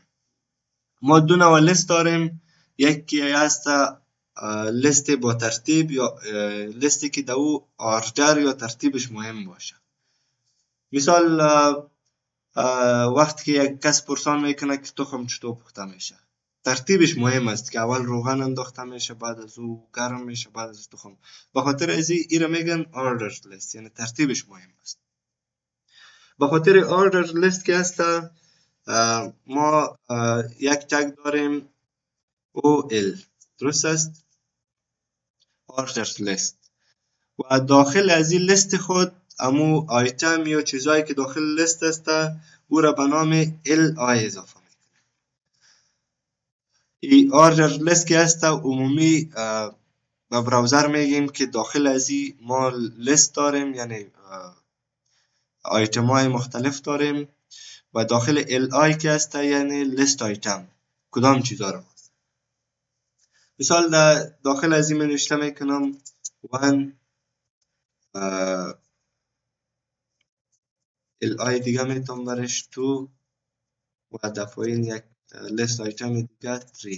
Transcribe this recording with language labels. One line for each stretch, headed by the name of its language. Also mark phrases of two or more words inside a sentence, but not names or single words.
Persian: ما دو نوع لیست داریم، یکی هست لیست با ترتیب یا لیستی که در او آردر یا ترتیبش مهم باشه. مثال وقتی که یک کس پرسان میکنه که تخم چطور پخته میشه، ترتیبش مهم است که اول روغن انداخته میشه، بعد از او گرم میشه، بعد از تخم. به خاطر از این را میگن
English: order list،
Persian: یعنی ترتیبش مهم است. به خاطر
English: order list
Persian: که هست ما یک تگ داریم OL، درست است؟
English: order list.
Persian: و داخل از این لیست خود امو آیتم یا چیزایی که داخل لیست است او را به نام LI اضافه میکنیم. این
English: order list
Persian: که هست عمومی به براوزر میگیم که داخل از این ما لیست داریم، یعنی آیتم های مختلف داریم و داخل LI که هست یعنی
English: list item
Persian: کدام چیزا رو هست. مثال داخل از این نوشته میکنم 1 LI دیگه میتونم برش 2 و در پایین یک
English: list item
Persian: دیگه 3.